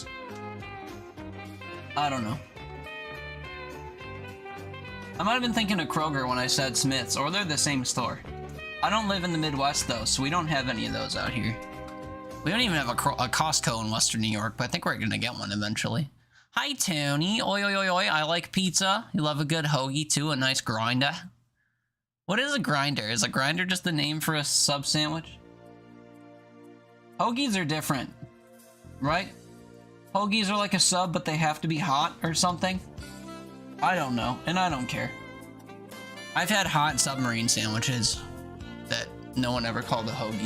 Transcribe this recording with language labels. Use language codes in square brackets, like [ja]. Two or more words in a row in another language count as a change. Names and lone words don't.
[en] I don't know. I might have been thinking of Kroger when I said Smith's, or they're the same store. I don't live in the Midwest though, so we don't have any of those out here. We don't even have a Costco in Western New York, but I think we're gonna get one eventually. Hi, Tony. Oi, oi, oi, oi. I like pizza. You love a good hoagie, too. A nice grinder. What is a grinder? Is a grinder just the name for a sub sandwich? Hoagies are different, right? Hoagies are like a sub, but they have to be hot or something. I don't know, and I don't care. I've had hot submarine sandwiches that no one ever called a hoagie.